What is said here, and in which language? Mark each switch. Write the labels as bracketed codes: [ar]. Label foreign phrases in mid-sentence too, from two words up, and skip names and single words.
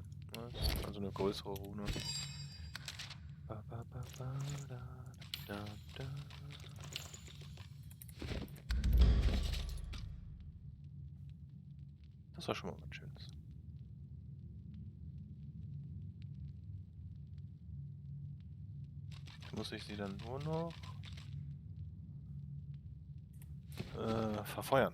[de] Nice. Also eine größere Rune. Ba, ba, ba, ba, da, da, da. Das war schon mal was Schönes. Jetzt muss ich sie dann nur noch verfeuern.